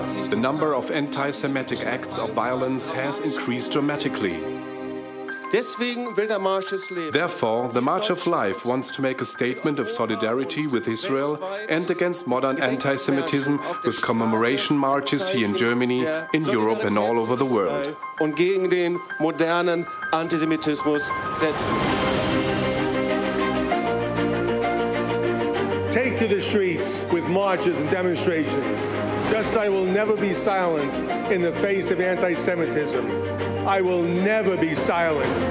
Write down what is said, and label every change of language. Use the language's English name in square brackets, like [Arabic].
[English] The number of anti-Semitic acts of violence has increased dramatically. Therefore, the March of Life wants to make a statement of solidarity with Israel and against modern anti-Semitism with commemoration marches here in Germany, in Europe and all over the world. [German] Und gegen den modernen Antisemitismus setzen. [English] Take to the streets with marches and demonstrations. Just I will never be silent in the face of anti-Semitism. I will never be silent.